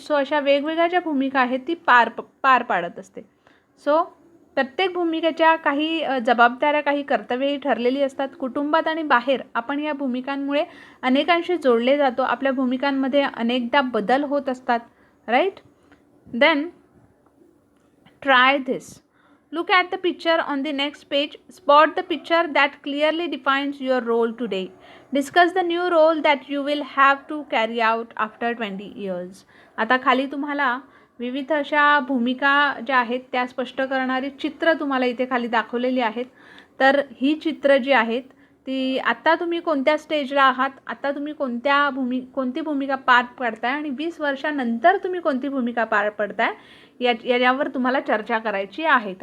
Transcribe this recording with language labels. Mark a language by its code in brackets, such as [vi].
[mr] So अशा वेगवेगळ्या ज्या भूमिका आहेत ती पार पाडत असते. सो प्रत्येक भूमिकेच्या काही जबाबदाऱ्या, काही कर्तव्यही ठरलेली असतात. कुटुंबात आणि बाहेर आपण या भूमिकांमुळे अनेकांशी जोडले जातो. आपल्या भूमिकांमध्ये अनेकदा बदल होत असतात, right. [en] Then try this. Look at the picture on the next page. Spot the picture that clearly defines your role today. Discuss the new role that you will have to carry out after 20 years. [mr] आता खाली तुम्हाला विविध अशा भूमिका ज्या आहेत त्या स्पष्ट करणारी चित्र तुम्हाला इथे खाली दाखवलेली आहेत. तर ही चित्र जी आहेत ती आत्ता तुम्ही कोणत्या स्टेजला आहात, आत्ता तुम्ही कोणती भूमिका पार पडताय आणि 20 वर्षानंतर तुम्ही कोणती भूमिका पार पडताय यावर तुम्हाला चर्चा करायची आहे.